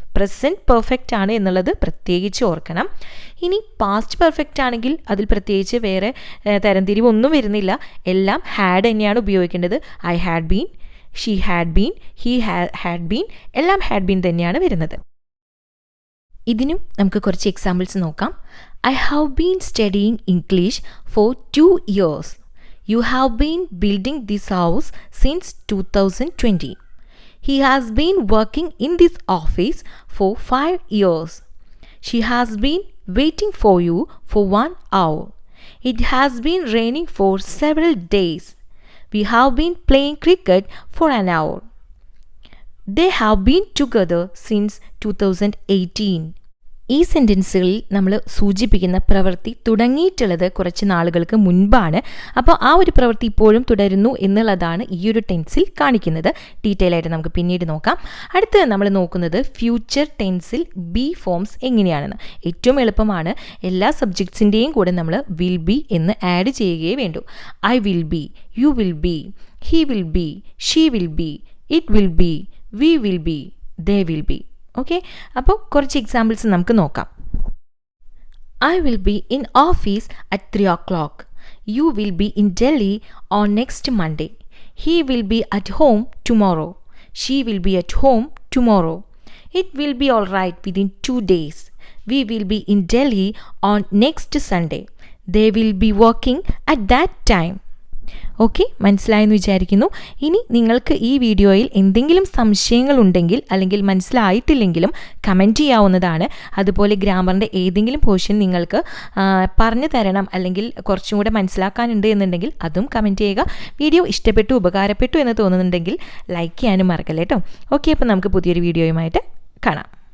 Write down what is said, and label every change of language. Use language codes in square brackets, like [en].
[ml] Present perfect ആണ് എന്നുള്ളത് പ്രത്യേകിച്ച് ഓർക്കണം. ഇനി പാസ്റ്റ് പെർഫെക്റ്റ് ആണെങ്കിൽ അതിൽ പ്രത്യേകിച്ച് വേറെ തരംതിരിവൊന്നും വരുന്നില്ല. എല്ലാം ഹാഡ് തന്നെയാണ് ഉപയോഗിക്കേണ്ടത്. [en] I had been, she had been, [ml] he had been എല്ലാം ഹാഡ് ബീൻ തന്നെയാണ് വരുന്നത്. ഇതിനും നമുക്ക് കുറച്ച് എക്സാമ്പിൾസ് നോക്കാം. [en] I have been studying English for 2 years. You have been building this house since 2020. He has been working in this office for 5 years. She has been waiting for you for 1 hour. It has been raining for several days. We have been playing cricket for an hour. They have been together since 2018. [ml] ഈ സെൻറ്റൻസുകളിൽ നമ്മൾ സൂചിപ്പിക്കുന്ന പ്രവൃത്തി തുടങ്ങിയിട്ടുള്ളത് കുറച്ച് നാളുകൾക്ക് മുൻപാണ്. അപ്പോൾ ആ ഒരു പ്രവൃത്തി ഇപ്പോഴും തുടരുന്നു എന്നുള്ളതാണ് ഈ ഒരു ടെൻസിൽ കാണിക്കുന്നത്. ഡീറ്റെയിൽ ആയിട്ട് നമുക്ക് പിന്നീട് നോക്കാം. അടുത്തത് നമ്മൾ നോക്കുന്നത് ഫ്യൂച്ചർ ടെൻസിൽ ബി ഫോംസ് എങ്ങനെയാണെന്ന്. ഏറ്റവും എളുപ്പമാണ്. എല്ലാ സബ്ജക്ട്സിൻ്റെയും കൂടെ നമ്മൾ വിൽ ബി എന്ന് ആഡ് ചെയ്യുകയേ വേണ്ടൂ. [en] I will be, you will be, he will be, she will be, it will be, we will be, they will be. [ml] Okay, അപ്പോൾ കുറച്ച് എക്സാമ്പിൾസ് നമുക്ക് നോക്കാം. [en] I will be in office at 3 o'clock. You will be in Delhi on next Monday. He will be at home tomorrow. She will be at home tomorrow. It will be all right within 2 days. We will be in Delhi on next Sunday. They will be working at that time. [ml] Okay, മനസ്സിലായെന്ന് വിചാരിക്കുന്നു. ഇനി നിങ്ങൾക്ക് ഈ വീഡിയോയിൽ എന്തെങ്കിലും സംശയങ്ങളുണ്ടെങ്കിൽ അല്ലെങ്കിൽ മനസ്സിലായിട്ടില്ലെങ്കിലും comment ചെയ്യാവുന്നതാണ്. അതുപോലെ ഗ്രാമറിൻ്റെ ഏതെങ്കിലും പോർഷൻ നിങ്ങൾക്ക് പറഞ്ഞു തരണം അല്ലെങ്കിൽ കുറച്ചും കൂടെ മനസ്സിലാക്കാനുണ്ട് എന്നുണ്ടെങ്കിൽ അതും കമൻറ്റ് ചെയ്യുക. വീഡിയോ ഇഷ്ടപ്പെട്ടു, ഉപകാരപ്പെട്ടു എന്ന് തോന്നുന്നുണ്ടെങ്കിൽ ലൈക്ക് ചെയ്യാനും മറക്കല്ലേ കേട്ടോ. ഓക്കെ, അപ്പോൾ നമുക്ക് പുതിയൊരു വീഡിയോയുമായിട്ട് കാണാം.